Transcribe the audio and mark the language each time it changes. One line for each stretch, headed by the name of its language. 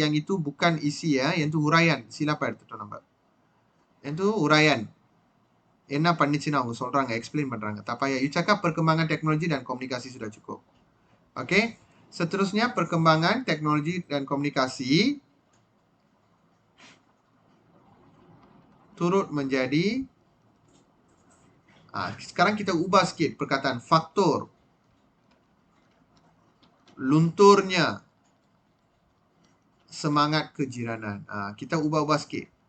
Malay: Yang itu bukan isi ya, yang itu huraian. Silapan tuan-tuan. Yang itu huraian.
Tamil: என்ன பண்ணிச்சுன்னு அவங்க சொல்றாங்க, explain பண்றாங்க.
Malay: Tak payah. You cakap perkembangan teknologi dan komunikasi sudah cukup. Okey. Seterusnya, perkembangan teknologi dan komunikasi turut menjadi, sekarang kita ubah sikit perkataan faktor lunturnya semangat kejiranan. Kita ubah-ubah sikit.